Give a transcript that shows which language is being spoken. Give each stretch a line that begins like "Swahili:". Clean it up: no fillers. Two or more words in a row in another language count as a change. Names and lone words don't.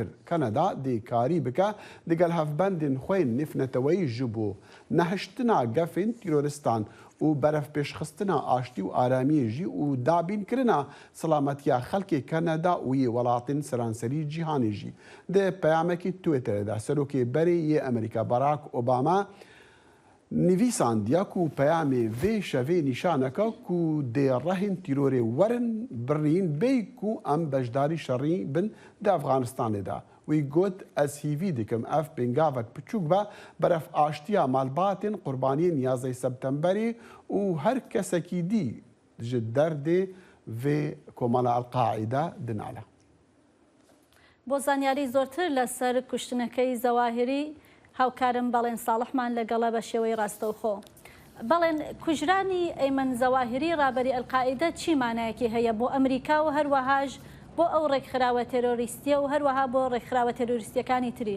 Kurdish: کەنەدا دێکاری بکە دەگەل هەفبەندین خوێن نفنەتەوەی ژ بوو نەهشتنا گەفین تیرۆریستان و بەرەف پێشخستنا ئاشتی و ئارامیێژی و دابینکردنا سەلامەتیە خەڵکی کەنەدا و یێ وڵاتین سەرانسەری جیهانیژی. دێ پەیامێکی توێتەرەدا سەرۆکێ بەرێ یێ ئەمریکا باراک ئۆباما نویساندیا و پەیامێ vê şevê nîşaneka ku dê rehên tîrorê werin birîn bê ku em beşdarî şerî bin di Efxanistanê de. Wî got ez hîvî dikim ev pêngavek piçûk be beref aştiya malbatên qurbaniyên 11 Septemberê û her kesekî dî ji derdê vê komala Elqaîde dinale.
Central Kurdish: بۆ زانیاری زۆرتر لەسەر کوشتنەکەی زەواهری هاوکارم بەڵێن ساڵحمان لەگەڵە بە شێوەی ڕاستەوخۆ. بەڵێن کوژرانی ئەیمن زەواهری ڕابەری ئەلقاعیدە چی مانایەکی هەیە بۆ ئەمریکا و هەروەهاش بۆ ئەو ڕێکخراوە تێرۆریستیە و هەروەها بۆ ڕێکخراوە تێرۆریستیەکانی تریش؟